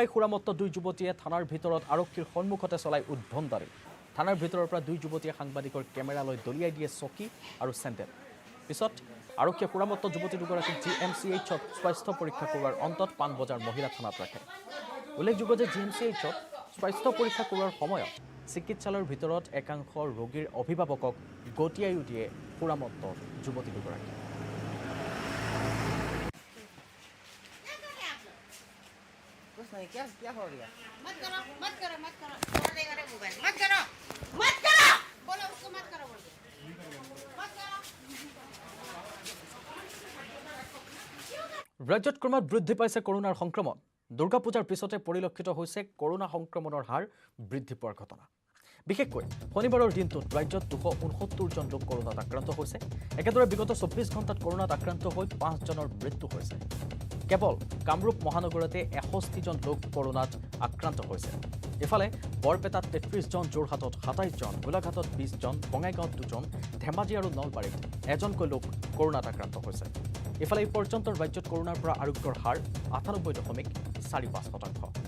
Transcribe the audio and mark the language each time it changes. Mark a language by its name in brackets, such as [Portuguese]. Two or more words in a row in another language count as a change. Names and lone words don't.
[Assamese] সুৰামত্ত দুই যুৱতীয়ে থানাৰ ভিতৰত আৰক্ষীৰ সন্মুখতে চলাই উদ্ভণ্ডাৰী থানাৰ ভিতৰৰ পৰা দুই যুৱতীয়ে সাংবাদিকৰ কেমেৰালৈ দলিয়াই দিয়ে চকী আৰু চেণ্ডেল পিছত আৰক্ষীয়ে সুৰামত্ত যুৱতী দুগৰাকীক GMCHত স্বাস্থ্য পৰীক্ষা কৰোৱাৰ অন্তত পাণবজাৰ মহিলা থানাত ৰাখে উল্লেখযোগ্য যে GMCHত স্বাস্থ্য পৰীক্ষা কৰোৱাৰ সময়ত চিকিৎসালয়ৰ ভিতৰত একাংশ ৰোগীৰ অভিভাৱকক গতিয়াইও দিয়ে সুৰামত্ত যুৱতী দুগৰাকী [Hindi] क्या हो गया मत करो बोल देगा रे मोबाइल मत करो बोलो उसको मत करो बोल दे मत करो [Assamese] ৰাজ্যত ক্ৰমাৎ বৃদ্ধি পাইছে কৰোনাৰ সংক্ৰমণ দুৰ্গা পূজাৰ পিছতে পৰিলক্ষিত হৈছে কৰোনা সংক্ৰমণৰ হাৰ বৃদ্ধি পোৱাৰ ঘটনা বিশেষকৈ শনিবাৰৰ দিনটোত ৰাজ্যত 269 জন লোক কৰোনাত আক্ৰান্ত হৈছে একেদৰে বিগত 24 ঘণ্টাত কৰোনাত আক্ৰান্ত হৈ 5 জনৰ মৃত্যু হৈছে কেৱল কামৰূপ মহানগৰতে 61 জন লোক কৰোনাত আক্ৰান্ত হৈছে ইফালে বৰপেটাত 33 জন যোৰহাটত 27 জন গোলাঘাটত 20 জন বঙাইগাঁৱত 2 জন ধেমাজি আৰু নলবাৰীত এজনকৈ লোক কৰোনাত আক্ৰান্ত হৈছে ইফালে এই পৰ্যন্ত ৰাজ্যত কৰোনাৰ পৰা আৰোগ্যৰ হাৰ 98.45%।